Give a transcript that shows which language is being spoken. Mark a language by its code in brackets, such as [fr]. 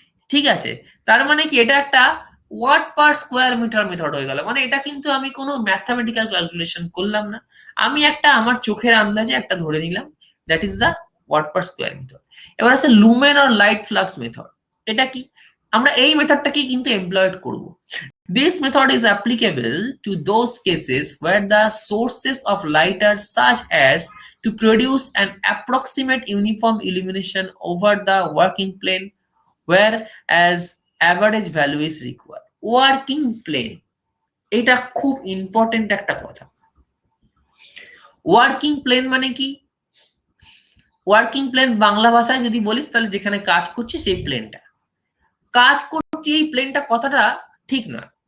[bn] ঠিক আছে, তার মানে কি এটা একটা watt per square metre method হয়ে গেল। মানে এটা কিন্তু আমি কোনো ম্যাথমেটিক্যাল ক্যালকুলেশন করলাম না, আমি একটা আমার চোখের আন্দাজে একটা ধরে নিলাম, [en] That is the watt per square method. [bn] এবার আছে lumen or light flux method. এটা কি? আমরা এই মেথডটাকে কিন্তু এমপ্লয়েড করব। [en] This method is applicable to those cases where the sources of light are such as to produce an approximate uniform illumination over the working plane, whereas average value is required. [bn] Working plane, এটা খুব important একটা কথা। Working plane মানে কি? Working plane Bangla ভাষায় যদি বলিস তাহলে যেখানে কাজ করছি সেই প্লেনটা, কাজ করছি এই প্লেনটা কথাটা ঠিক না।